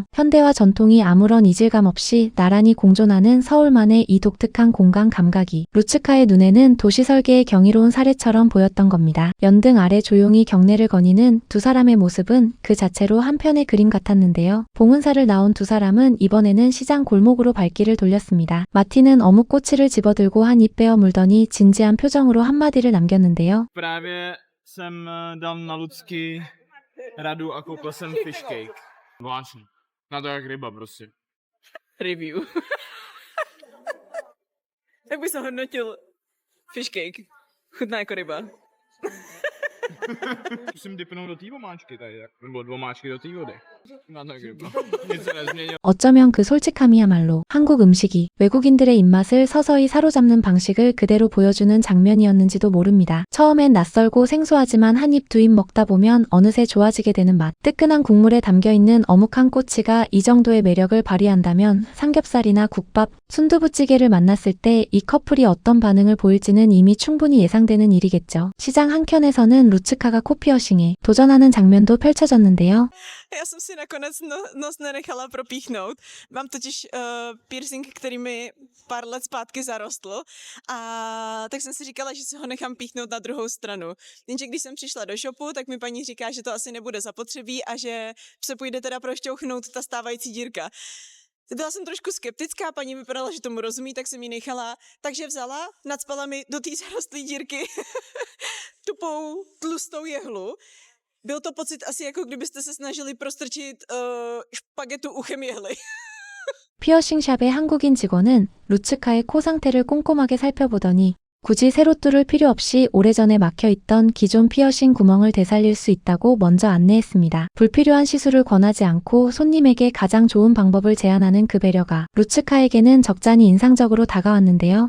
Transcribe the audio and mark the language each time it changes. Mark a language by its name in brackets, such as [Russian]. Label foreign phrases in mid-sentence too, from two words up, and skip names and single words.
[Korean] 현대와 전통이 아무런 이질감 없이 나란히 공존하는 서울만의 이 독특한 공간 감각이 루츠카의 눈에는 도시 설계의 경이로운 사례처럼 보였던 겁니다. 연등 아래 조용히 경내를 거니는 두 사람의 모습은 그 자체로 한 편의 그림 같았는데요. 봉은사를 나온 두 사람은 이번에는 시장 골목으로 발길을 돌렸습니다. 마티는 어묵 꼬치를 집어들고 한 입 베어 물더니 진지한 표정으로 한마디를 남겼는데요. [Czech] Právě jsem dal na Lucky radu a koupil jsem [English] fish cake. [Czech] Zvláštní. Na to jak ryba prostě. Review. Jak bys hodnotil [English] fish cake? [Czech] Chutná jako ryba. Musím dipnout do té omáčky tady, nebo do omáčky do té vody. Na to jak ryba. Nic se nezměnilo. [Korean] 어쩌면 그 솔직함이야말로 한국 음식이 외국인들의 입맛을 서서히 사로잡는 방식을 그대로 보여주는 장면이었는지도 모릅니다. 처음엔 낯설고 생소하지만 한 입 두 입 먹다 보면 어느새 좋아지게 되는 맛. 뜨끈한 국물에 담겨있는 어묵 한 꼬치가 이 정도의 매력을 발휘한다면 삼겹살이나 국밥, 순두부찌개를 만났을 때 이 커플이 어떤 반응을 보일지는 이미 충분히 예상되는 일이겠죠. 시장 한켠에서는 루츠카가 코피어싱에 도전하는 장면도 펼쳐졌는데요. [Czech] Já jsem si nakonec nos nenechala propíchnout. Mám totiž piercing, který mi pár let zpátky zarostl a tak jsem si říkala, že si ho nechám píchnout na druhou stranu. Jenže když jsem přišla do shopu, tak mi paní říká, že to asi nebude zapotřebí a že se půjde teda prošťouchnout ta stávající dírka. Byla jsem trošku skeptická, paní vypadala, že tomu rozumí, tak jsem ji nechala. Takže vzala, nacpala mi do té zarostlé dírky tupou, tlustou jehlu. Byl to pocit asi jako kdybyste se snažili prostrčit špagetu uchem jehly. [Korean] 피어싱샵의 한국인 직원은 루츠카의 코 상태를 꼼꼼하게 살펴보더니 굳이 새로 뚫을 필요 없이 오래전에 막혀있던 기존 피어싱 구멍을 되살릴 수 있다고 먼저 안내했습니다. 불필요한 시술을 권하지 않고 손님에게 가장 좋은 방법을 제안하는 그 배려가 루츠카에게는 적잖이 인상적으로 다가왔는데요.